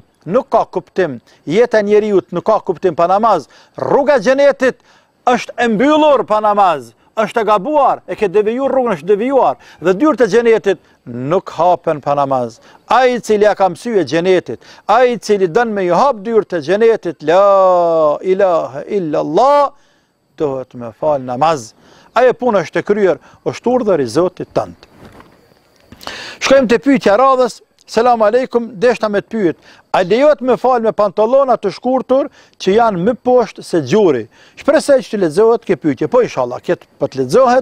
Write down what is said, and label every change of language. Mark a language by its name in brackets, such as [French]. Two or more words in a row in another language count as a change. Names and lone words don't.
[Albanian] Nuk ka kuptim, jeta njeriu nuk ka kuptim pa namaz. Rruga e xhenetit është e mbyllur pa namaz, është e gabuar, e ke devijuar rrugën, është devijuar. Dhe dyert e xhenetit nuk hapen pa namaz. Ai i cili ja ka mësyer xhenetit, ai i cili don me i hap dyert e xhenetit, [Arabic] لا إله إلا الله, [Albanian] duhet me fal namaz. Ajo puna është e kryer, është urdhër i Zotit tënd. Shkojmë te pyetja radhës. [Arabic] السلام عليكم, [Albanian] deshta me të pyet, a lejohet me fal me pantallona të shkurtur që janë më poshtë se gjuri? Shpresoj që të lexohet kjo pyetje, po inshallah, këtë po të lexohet.